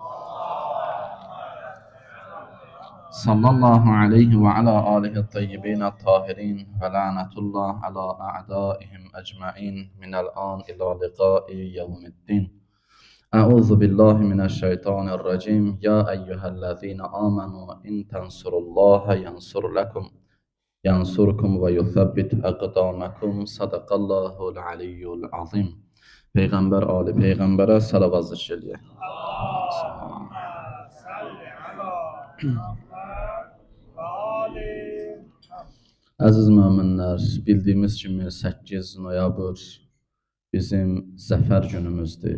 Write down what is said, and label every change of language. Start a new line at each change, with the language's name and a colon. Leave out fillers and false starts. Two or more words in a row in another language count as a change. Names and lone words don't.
Arabic: صلى الله عليه وعلى آله الطيبين الطاهرين ولعنة الله على أعدائهم أجمعين من الآن إلى لقاء يوم الدين. أعوذ بالله من الشيطان الرجيم يا أيها الذين آمنوا إن تنصروا الله ينصركم ويثبت أقدامكم صدق الله العلي العظيم.
Azerbaijani: Peyğəmbər ali Peyğəmbərə salavat zikr eləyək. Əziz möminlər, bildiyimiz kimi 8 noyabr bizim zəfər günümüzdür.